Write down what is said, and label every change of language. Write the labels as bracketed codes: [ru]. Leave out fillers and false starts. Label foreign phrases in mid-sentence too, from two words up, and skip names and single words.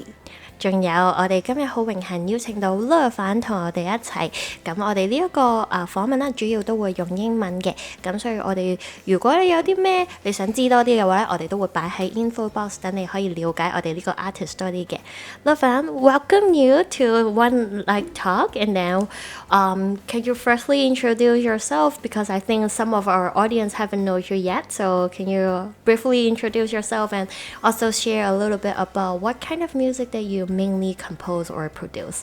[yue] 仲有我哋今日好榮幸邀請到 Lefan 同我哋一齊，咁我哋呢一個訪問啦，主要都會用英文嘅，咁所以我哋如果你有啲咩你想知多啲嘅 [en] 話咧，我哋都會擺喺 info box 等你可以了解我哋呢個 artist 多啲嘅。Lefan, welcome you to OneNightTalk, and now can you firstly introduce yourself, because I think some of our audience haven't known you yet, so can you briefly introduce yourself and also share a little bit about what kind of music that you mainly compose or produce?